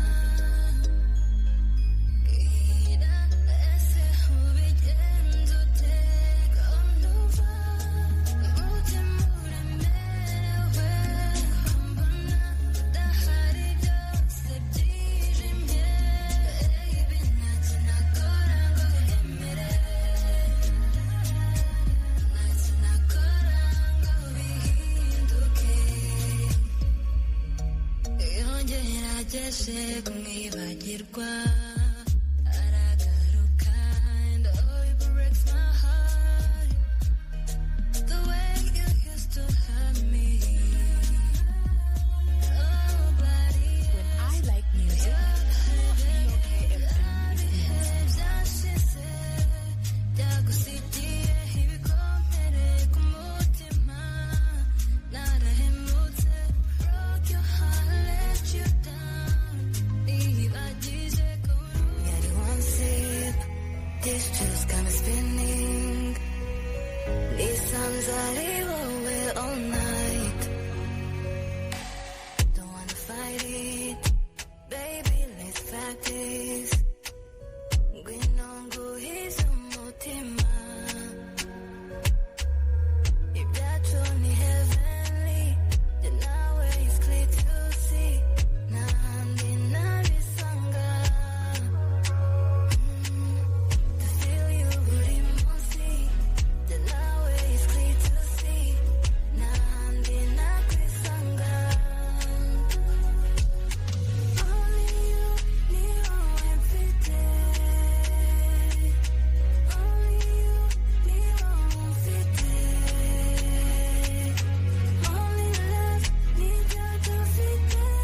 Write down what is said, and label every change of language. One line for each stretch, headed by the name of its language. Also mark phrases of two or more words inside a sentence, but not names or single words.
Kinyarwanda: bwira ese ubigenza ute ko numva umutima uremerewe mbona ndahari byose byijimye ibi ntacyo nakora ngo wemere ntacyo nakora ngo bihinduke iyo ngerageje kumwibagirwa aragaruka
English: and oh it breaks my heart the way you used to hurt me nobody When I like music,
Kinyarwanda: byashize byagusigiye ibikomere ku mutima narahemutse
English: broke your heart let you down
Kinyarwanda: nihibagije kuri yari
English: one sip this juice got me spinning
Kinyarwanda: nisanze ari wowe
English: all night don't wanna fight it baby let's practice
Kinyarwanda: ngwino nguhize umutima ibyacu ni heavenly
English: the nawe is clear to see
Kinyarwanda: n'ahandi nabisanga
English: to feel you
Kinyarwanda: buri munsi
English: the nawe is clear to see
Kinyarwanda: n'ahandi nakwisanga
English: only you
Kinyarwanda: ni wowe mfite
English: only you
Kinyarwanda: ni wowe mfite
English: only love
Kinyarwanda: nibyo dufite